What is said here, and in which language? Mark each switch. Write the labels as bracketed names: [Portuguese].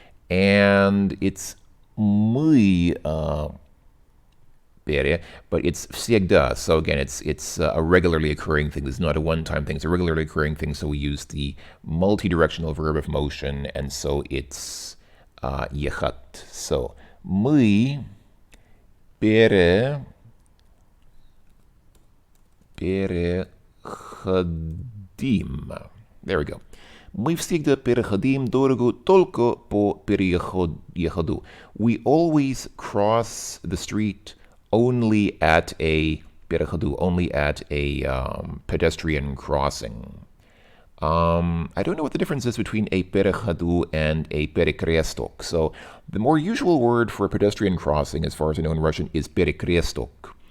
[English] And it's muy pere, but it's всегда. So again, it's a regularly occurring thing. This is not a one-time thing. It's a regularly occurring thing. So we use the multi-directional verb of motion, and so it's ехать. [Russian] So мы переходим. [English] There we go. [Russian] Мы всегда переходим дорогу только по переходу. [English] We always cross the street only at a переходу, only at a pedestrian crossing. I don't know what the difference is between a переходу and a перекресток. So the more usual word for a pedestrian crossing, as far as I know in Russian, is перекресток.